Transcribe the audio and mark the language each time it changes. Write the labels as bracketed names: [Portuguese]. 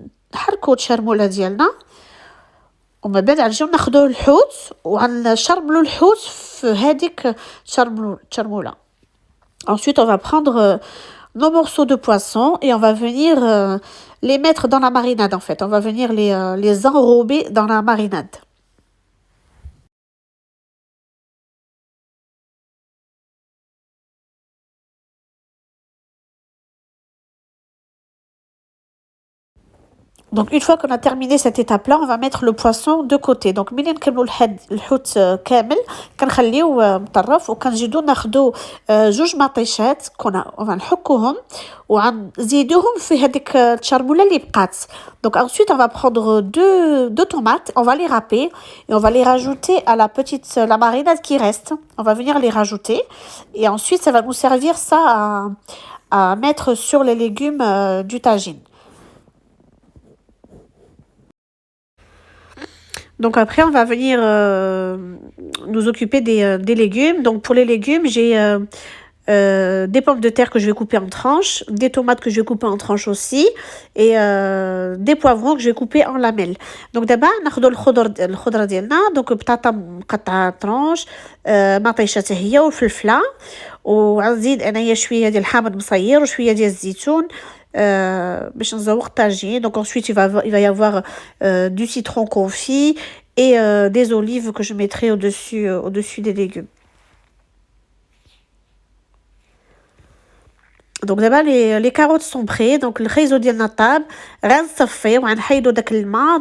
[Arabic] كنحركوا الشرموله ديالنا ومن بعد نرجعو ناخدو الحوت وغنشرملو الحوت في هذيك الشرموله. [French] Ensuite, on va prendre nos morceaux de poisson et on va venir les mettre dans la marinade en fait. On va venir les enrober dans la marinade. Donc une fois qu'on a terminé cette étape-là, on va mettre le poisson de côté. [Arabic] Donc ملي نكملوا الحوت كامل كنخليوه مطرف وكنزيدو ناخدو جوج مطيشات نحكوهم وغنزيدوهم في هذيك الشرموله اللي بقات. [French] Donc ensuite on va prendre deux tomates, on va les râper et on va les rajouter à la marinade qui reste. On va venir les rajouter et ensuite ça va nous servir ça à mettre sur les légumes du tagine. Donc après, on va venir nous occuper des légumes. Donc pour les légumes, j'ai des pommes de terre que je vais couper en tranches, des tomates que je vais couper en tranches aussi, et des poivrons que je vais couper en lamelles. Donc d'abord, [Arabic] ناخذ الخضرة ديالنا. Donc بطاطا مقطعة طرونش، مطيشة حتى هي وفلفلة، وغنزيد انايا شوية ديال الحامض مصير وشوية ديال الزيتون باش نزوق الطاجين. [French] Donc ensuite il va y avoir du citron confit et des olives que je mettrai au-dessus des légumes. Donc d'abord les carottes sont prêtes. [Arabic] Donc الخيزو ديالنا طاب غنصفيه وغنحيدو داك الماء.